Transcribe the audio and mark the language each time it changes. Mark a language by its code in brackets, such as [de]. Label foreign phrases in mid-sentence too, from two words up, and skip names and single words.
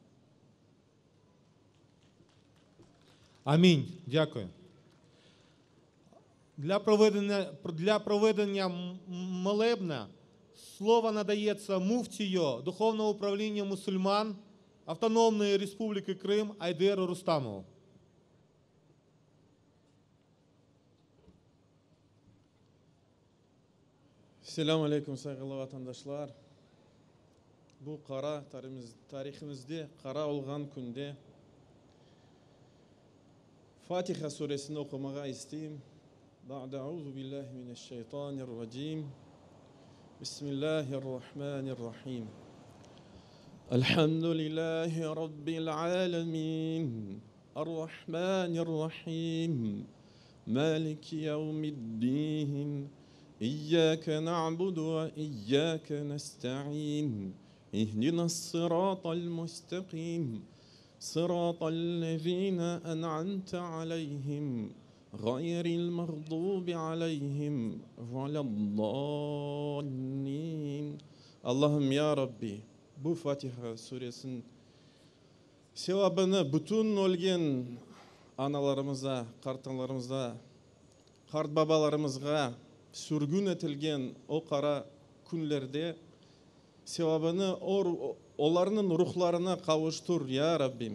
[uk] Амінь. Дякую. Для проведення молебна слово надається муфтію Духовного управління мусульман Автономної Республіки Крим Айдеру Рустамову. [crh] Selam aleyküm saygılı vatandaşlar. Bu kara tarihimizde kara olgan günde Fatiha suresini okumağa isteyeyim. [ar] بعد أعوذ بالله من الشيطان الرجيم. بسم الله الرحمن الرحيم. الحمد لله رب العالمين. الرحمن الرحيم. مالك يوم الدين. إياك نعبد وإياك نستعين اهدنا الصراط المستقيم صراط الذين أنعمت عليهم غير المغضوب عليهم ولا الضالين. [crh] Allah'ım [ar] يا ربي [crh] bu Fatiha suresinin sevabını bütün ölgen analarımıza, kartalarımıza, kart babalarımıza sürgün etilgen o kara günlerde sevabını onların ruhlarına kavuştur ya Rabbim.